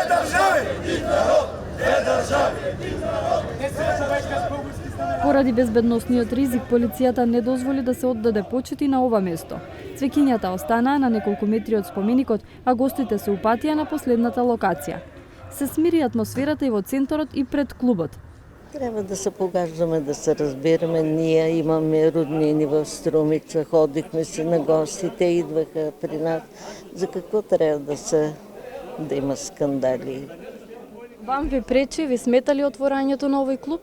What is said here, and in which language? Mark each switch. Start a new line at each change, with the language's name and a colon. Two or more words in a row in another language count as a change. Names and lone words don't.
Macedonian: Поради безбедносниот ризик, полицијата не дозволи да се оддаде почит и на ова место. Цвеќињата останаа на неколку метри од споменикот, а гостите се упатија на последната локација. Се смири атмосферата и во центарот и пред клубот.
Bulgarian: Трябва да се погаждаме, да се разбираме. Ние имаме роднини в Струмица, ходихме си на гости, те идваха при нас. За какво трябва да има скандали?
Macedonian: Вам ви пречи, ви смета ли отворањето на овој клуб?